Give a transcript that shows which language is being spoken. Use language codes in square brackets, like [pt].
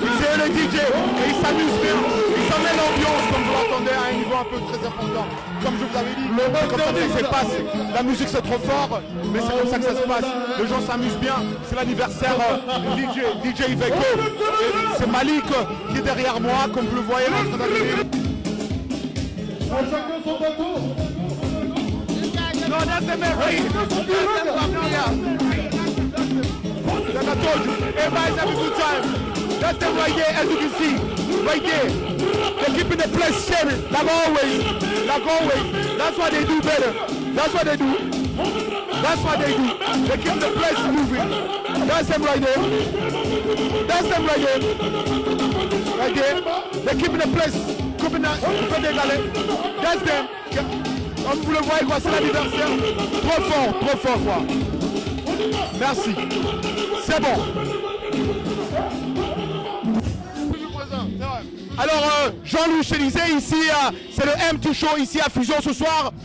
[fr] C'est eux les DJ et ils s'amusent bien. Ils s'en mettent l'ambiance, comme vous l'entendez, à un niveau un peu très important. Comme je vous avais dit, comme ça que ça se passe. La musique c'est trop fort, mais c'est comme ça que ça se passe. Les gens s'amusent bien. C'est l'anniversaire DJ Iveco. C'est Malik qui est derrière moi, comme vous le voyez. [en] No, that's the man right here. Like I told you, everybody's having a good time. That's them right there, as you can see. Right there. They're keeping the place sharing, like always. Like always. That's what they do better. That's what they do. That's what they do. They keep the place moving. That's them right there. That's them right there. Right there. They're keeping the place. That's them. [fr] Comme vous le voyez quoi, c'est l'anniversaire. Trop fort quoi. Merci. C'est bon. Alors Jean-Louis Chélisée ici, c'est le M2 Show ici à Fusion ce soir.